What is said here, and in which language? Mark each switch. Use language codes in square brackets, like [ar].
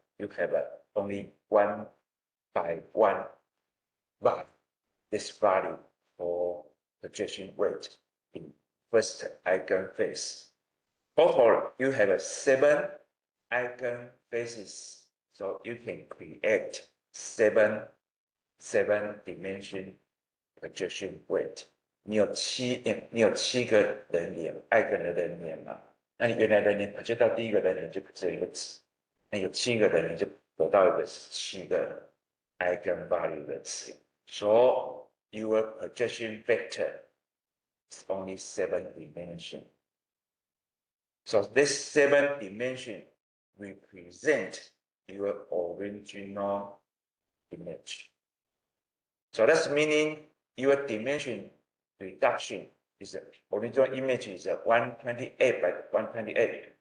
[en] You have only 1 by 1 by this value for projection weight in first eigenphase. Overall, you have 7 eigenphases, so you can create 7 dimension projection weight. [zh] 你有7个人脸，eigen的人脸嘛？那你原来人脸 project 到第一个人脸就只有一个词，那有7个人脸就得到一个7个 eigen value 的词。 [en] So your projection vector is only 7 dimension. So this 7 dimension represent your original image. So that's meaning your dimension reduction is the original image is 128 by 128.